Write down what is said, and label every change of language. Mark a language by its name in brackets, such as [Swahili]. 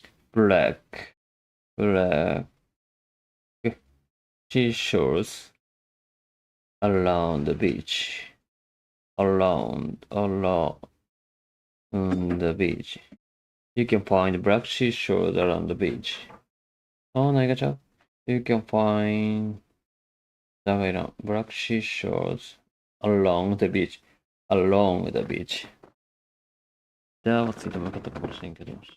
[English] Black seashells around the beach. Around the beach. You can find black seashores around the beach. [Japanese] あ、何がちゃう ? [English] You can find [Japanese] 長いな。 [English] black seashores along the beach. Along the beach. [Japanese] じゃあ、ついてもよかったかもしれんけど。